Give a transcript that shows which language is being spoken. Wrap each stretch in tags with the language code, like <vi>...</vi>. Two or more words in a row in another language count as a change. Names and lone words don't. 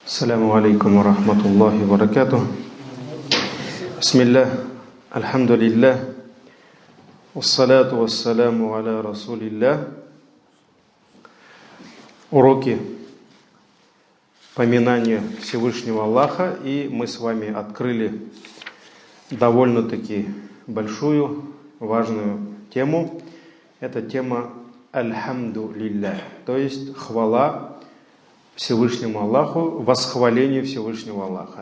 <ar>السلام عليكم ورحمة الله وبركاته. بسم الله، الحمد لله، والصلاة والسلام على رسول الله.</ar> <ru>Уроки поминания Всевышнего Аллаха, и мы с вами открыли довольно-таки большую, важную тему. Это тема альхамдулиллах, то есть хвала Всевышнему Аллаху, восхваление Всевышнего Аллаха.</ru>